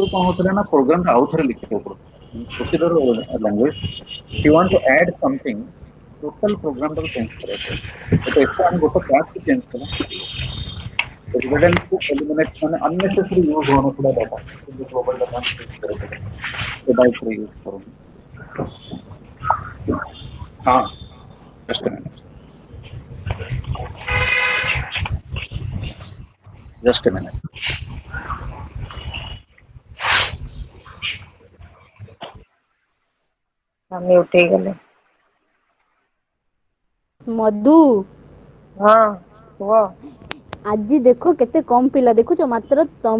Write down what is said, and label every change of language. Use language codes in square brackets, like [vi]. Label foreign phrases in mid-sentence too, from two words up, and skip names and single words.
[or] କଣ ହଉଥିଲା ନା ପ୍ରୋଗ୍ରାମ ଟା ଆଉ ଥରେ ଲିଖିବାକୁ ପଡୁଥିଲା [en] procedure language if you want to add something total program [or] ଟାକୁ ଚେଞ୍ଜ କରିବାକୁ ପଡେ ଏଠି ଆମେ ଗୋଟେ କ୍ଲାସ କୁ ଚେଞ୍ଜ କଲା ରିଡଣ୍ଡେନ୍ସି କୁ ଏଲିମିନେଟ୍ ମାନେ [en] unnecessary use [or] ହଉନଥିଲା ଡାଟା କିନ୍ତୁ [en] global data use [or] କରିବାକୁ ସେଟା ଉପରେ ୟୁଜ କରୁନି ହଁ [en] just a minute just a minute [or] ଆମେ ଉଠେଇଗଲେ ମଧୁ ହଁ କୁହ ଆଜି ଦେଖ କେତେ କମ ପିଲା ଦେଖୁଛ ମାତ୍ର ତମ